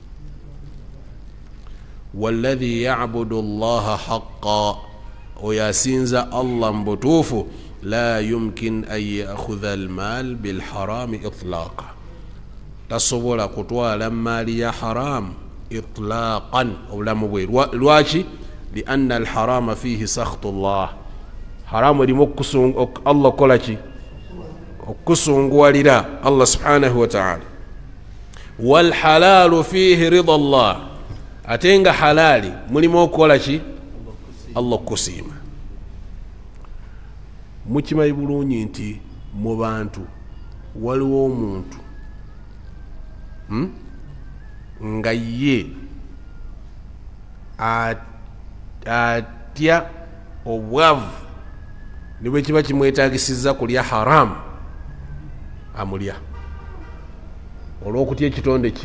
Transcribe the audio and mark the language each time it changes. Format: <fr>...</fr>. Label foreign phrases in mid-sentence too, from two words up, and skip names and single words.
<ar>والذي يعبد الله حقا,</ar> <lg>oyo asinza Allah mu butuufu,</lg> <ar>لا يمكن أن يأخذ المال بالحرام إطلاقا,</ar> <lg>tasobola kutwala maali ya haram itlaqan obulamu bwe. Lwaki?</lg> <ar>لأن الحرام فيه سخط الله,</ar> <lg>haramu erimu Allah okukola ki? Okusunguwalira Allah</lg> <ar>سبحانه وتعالى. والحلال فيه رضا الله,</ar> <lg>ate nga halali mulimu okukola ki? Allah okusiima. Mukimanyi bulungi nti mu bantu waliwo omuntu nga ye atya obwavu ne bwe kiba kimwetagisiza kulya haramu amulya olw'okutya ekitonde ki.</lg>